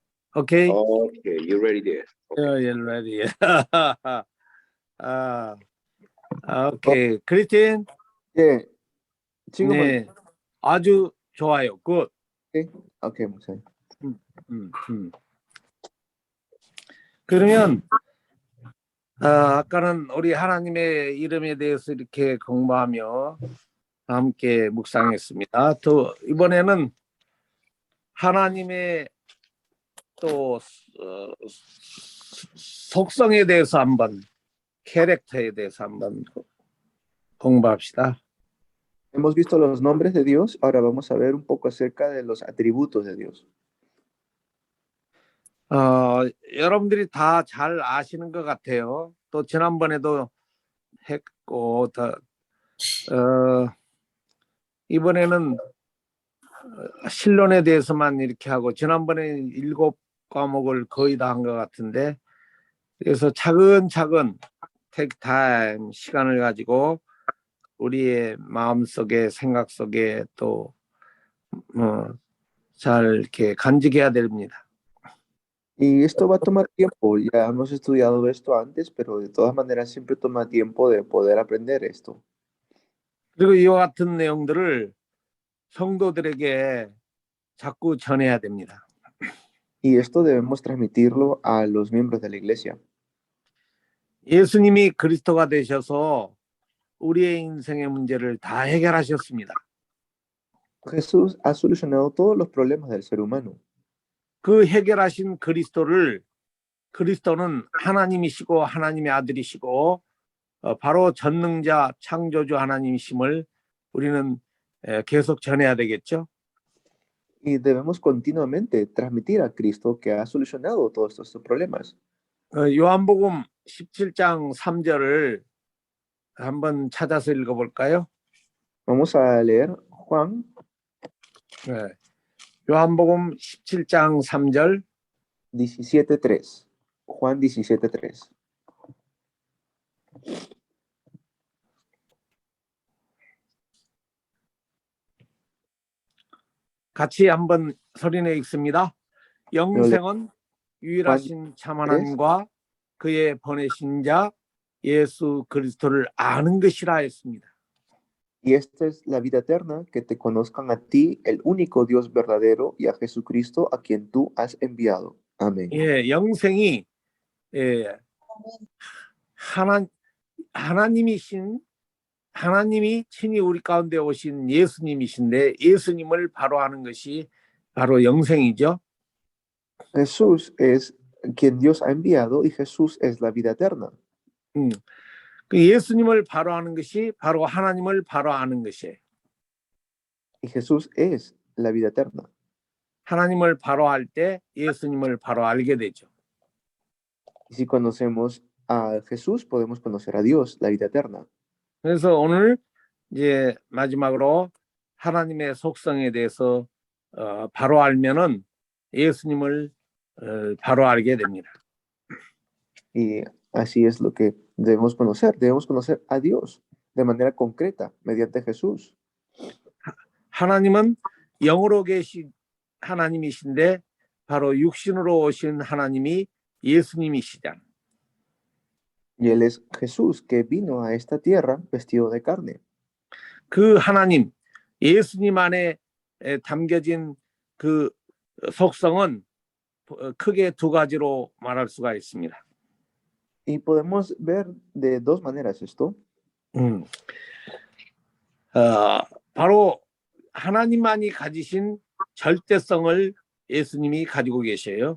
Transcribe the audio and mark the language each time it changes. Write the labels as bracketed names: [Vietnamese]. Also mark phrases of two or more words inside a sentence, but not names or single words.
[English] Okay? Okay, you're ready there. Okay. You're ready. Okay. 크리스틴? [Korean] 예, 지금은 네. 아주 좋아요. Good. 오케이, 목사님. 그러면 아까는 우리 하나님의 이름에 대해서 이렇게 공부하며 함께 묵상했습니다. 또 이번에는 하나님의 또 속성에 대해서 한번, 캐릭터에 대해서 한번 공부합시다. [Spanish] Hemos visto los nombres de Dios, ahora vamos a ver un poco acerca de los atributos de Dios. [Korean] 여러분들이 다 잘 아시는 것 같아요. 또 지난번에도 했고, 이번에는 신론에 대해서만 이렇게 하고, 지난번에 7과목을 거의 다 한 것 같은데, 그래서 차근차근 [English] take time, [Korean] 시간을 가지고 우리의 마음속에, 생각 속에 또 잘 이렇게 간직해야 됩니다. [Spanish] Y esto va a tomar tiempo, ya hemos estudiado esto antes, pero de todas maneras siempre toma tiempo de poder aprender esto. [Korean] 그리고 이와 같은 내용들을 성도들에게 자꾸 전해야 됩니다. [Spanish] Y esto debemos transmitirlo a los miembros de la iglesia. [Korean] 예수님이 그리스도가 되셔서 우리의 인생의 문제를 다 해결하셨습니다. [Spanish] Jesús ha solucionado todos los problemas del ser humano. [Korean] 그 해결하신 그리스도는 하나님이시고 하나님의 아들이시고 바로 전능자 창조주 하나님이심을 우리는 계속 전해야 되겠죠. [Spanish] Y debemos continuamente transmitir a Cristo que ha solucionado todos estos problemas. [Korean] 요한복음 17장 3절을 한번 찾아서 읽어볼까요? [Spanish] Vamos a leer Juan, [Korean] 네. 요한복음 17장 3절. [Spanish] 17:3. Juan 17:3. [Korean] 같이 한번 소리내 읽습니다. 영생은 유일하신 참 하나님과 그의 보내신 자 예수 그리스도를 아는 것이라 했습니다. [Spanish] Y esta es la vida eterna, que te conozcan a ti, el único Dios verdadero, y a Jesucristo, a quien tú has enviado. Amén. [Korean] 예, 영생이 하나님이 친히 우리 가운데 오신 예수님이신데 예수님을 바로 아는 것이 바로 영생이죠. [Spanish] Jesús es quien Dios ha enviado y Jesús es la vida eterna. [Korean] 그 예수님을 바로 아는 것이 바로 하나님을 바로 아는 것이에요. [Spanish] Y Jesús es la vida eterna. [Korean] 하나님을 바로 알 때 예수님을 바로 알게 되죠. [Spanish] Y si conocemos a Jesús, podemos conocer a Dios, la vida eterna. [Korean] 그래서 오늘 이제 마지막으로 하나님의 속성에 대해서 바로 알면은 예수님을 바로 알게 됩니다. [Spanish] Y así es lo que debemos conocer. Debemos conocer a Dios de manera concreta, mediante Jesús. [Korean] 하나님은 영으로 계신 하나님이신데 바로 육신으로 오신 하나님이 예수님이시잖아요. [Spanish] Y Él es Jesús que vino a esta tierra vestido de carne. [Korean] 그 하나님, 예수님 안에 담겨진 그 속성은 크게 두 가지로 말할 수가 있습니다. [Spanish] Y podemos ver de dos maneras esto. [Korean] 바로 하나님만이 가지신 절대성을 예수님이 가지고 계셔요.